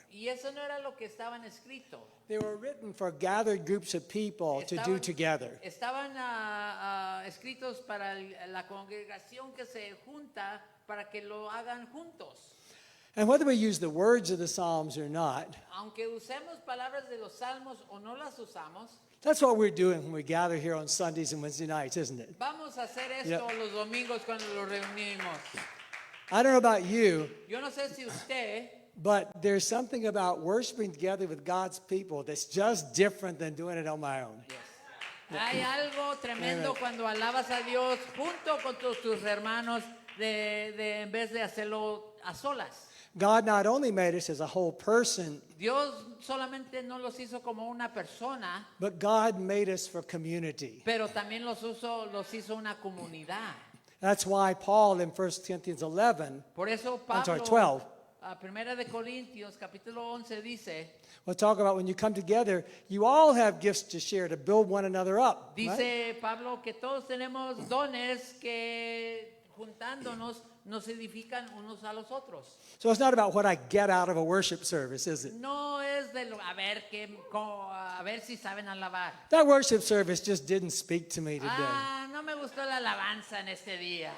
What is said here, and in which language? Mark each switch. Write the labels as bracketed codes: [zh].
[es] Y eso no era lo que estaban escrito. [en] They were written for gathered groups of people to do together. [es] Estaban escritos para la congregación que se junta para que lo hagan juntos. [en] And whether we use the words of the Psalms or not, [es] Aunque usemos palabras de los salmos o no las usamos, [en] that's what we're doing when we gather here on Sundays and Wednesday nights, isn't it? [es] vamos a hacer esto [en] Yeah. [es] los domingos cuando los reunimos. [en] I don't know about you, [es] Yo no sé si usted, [en] but there's something about worshiping together with God's people that's just different than doing it on my own. [es] hay algo tremendo [en] Amen. [es] cuando alabas a Dios junto con tus hermanos en vez de hacerlo a solas. [en] God not only made us as a whole person, [es] Dios solamente no los hizo como una persona, [en] but God made us for community. [es] pero también los hizo una comunidad. [en] That's why Paul in 1 Corinthians 11, [es] Por eso [en] I'm sorry, [es] Pablo, [en] 12. [es] a Primera de Corintios, capítulo 11, dice, [en] we'll talk about when you come together, you all have gifts to share to build one another up. Right? [es] dice Pablo que todos tenemos dones que juntándonos nos edifican unos a los otros. [en] So it's not about what I get out of a worship service, is it? [es] No es de a ver si saben alabar. [en] That worship service just didn't speak to me today. [es] No me gustó la alabanza en este día.